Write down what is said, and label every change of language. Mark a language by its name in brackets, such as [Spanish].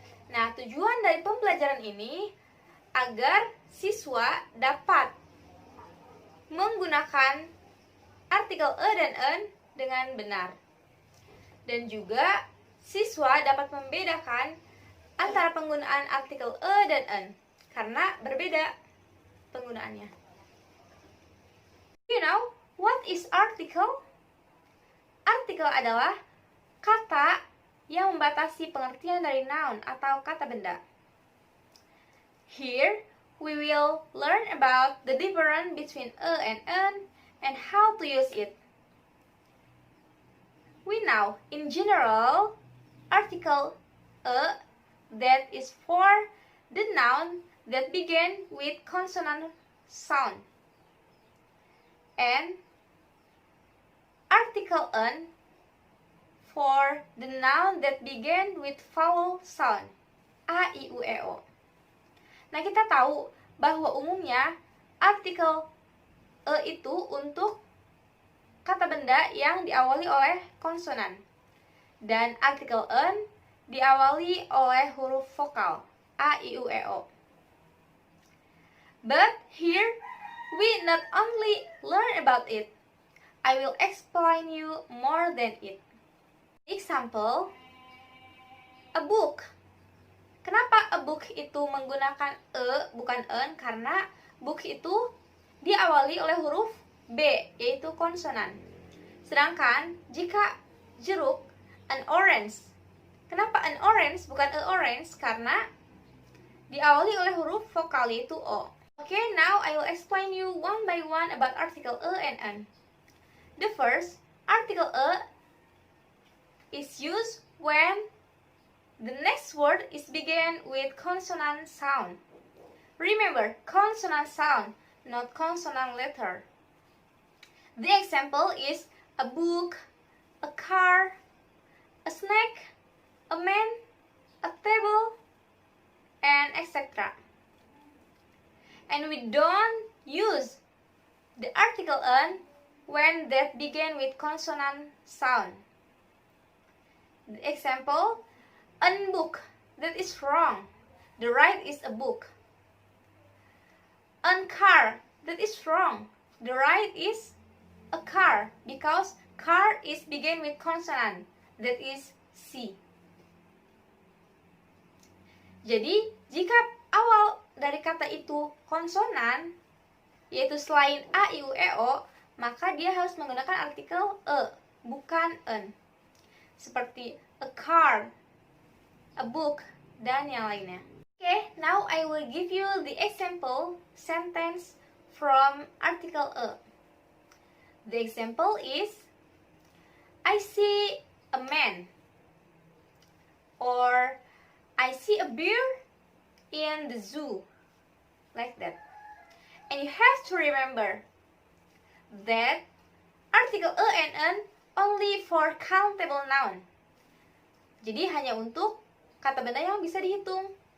[Indonesian] Nah, tujuan dari pembelajaran ini agar siswa dapat menggunakan artikel e dan en dengan benar. Dan juga siswa dapat membedakan antara penggunaan artikel e dan en karena berbeda penggunaannya. [English] You know, what is article? [Indonesian] Artikel adalah kata yang membatasi pengertian dari noun atau kata benda. [English] Here, we will learn about the difference between a and an and how to use it. We know, in general, article a that is for the noun that begin with consonant sound, and article an for the noun that begin with vowel sound, a, i, u, e, o. [Indonesian] Nah, kita tahu bahwa umumnya artikel e itu untuk kata benda yang diawali oleh konsonan. Dan artikel en diawali oleh huruf vokal a, i, u, e, o. [English] But here we not only learn about it, I will explain you more than it. Example, a book. [Indonesian] Kenapa a book itu menggunakan e bukan en? Karena book itu diawali oleh huruf B, yaitu konsonan. Sedangkan jika jeruk, an orange. Kenapa an orange bukan a orange? Karena diawali oleh huruf vokal, yaitu o. [English] Okay, now I will explain you one by one about article e and an. The first, article e is used when the next word is begin with consonant sound. Remember, consonant sound, not consonant letter. The example is a book, a car, a snack, a man, a table, and etc. And we don't use the article an when that begin with consonant sound. The example, an book, that is wrong. The right is a book. An car, that is wrong. The right is a car because car is begin with consonant, that is C. [Indonesian] Jadi, jika awal dari kata itu konsonan, yaitu selain a, i, u, e, o, maka dia harus menggunakan artikel e, bukan en. Seperti a car, a book, dan yang lainnya. [English] Okay, now I will give you the example sentence from article e. The example is, I see a man, or I see a bear in the zoo, like that. And you have to remember that article e and en only for countable noun. [Indonesian] Jadi hanya untuk kata benda yang bisa dihitung.